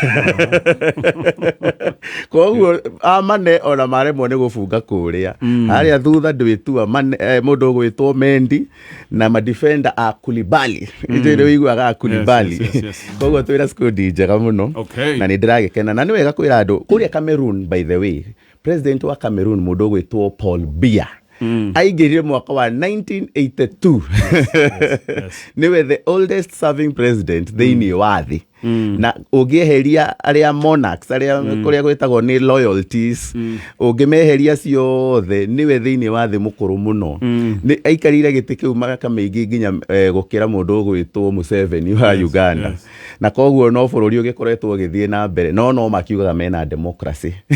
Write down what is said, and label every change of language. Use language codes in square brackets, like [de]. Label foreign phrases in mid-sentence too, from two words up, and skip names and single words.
[ki] koguo amane ona maremwo ni gufunga kuria haria thutha ndwitua mundu gwitwo Mendi na ma defender a Koulibaly ijire wiguaga Koulibaly koguo twira squad njega muno na ni ndiragikena na ni wega kwira andu kuria Cameroon [en] by the way [ki] president wa Cameroon mundu gwitwo Paul Biya aigirire mwaka wa 1982 niwe [en] the oldest serving president [ki] thini wa thi na ugieheria aria monarchs aria kuria gwitagwo ni loyalties ugimeheria ciothe niwe thini wa thi mukuru muno ni aikarire giti kiu maka maingi nginya gukira mundu gwitwo Museveni wa Uganda na koguo no bururi ugikoretwo githie na mbere no makiugaga mena democracy